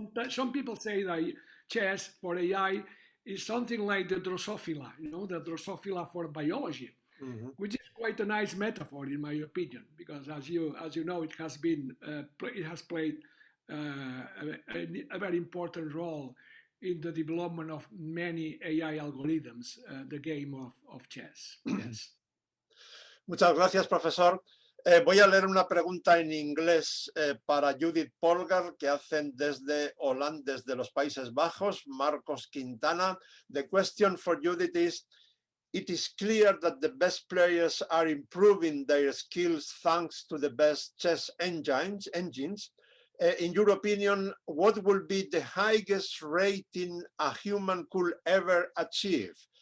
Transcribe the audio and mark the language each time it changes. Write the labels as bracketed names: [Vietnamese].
[English] Some people say that chess for AI is something like the Drosophila, the Drosophila for biology, which is quite a nice metaphor in my opinion, because as you know, it has played a very important role in the development of many AI algorithms, the game of chess. Yes. [Spanish] Muchas gracias, profesor. Voy a leer una pregunta en inglés para Judith Polgar, que hacen desde Holanda, desde los Países Bajos, Marcos Quintana. [English] The question for Judith is, it is clear that the best players are improving their skills thanks to the best chess engines. In your opinion, what will be the highest rating a human could ever achieve?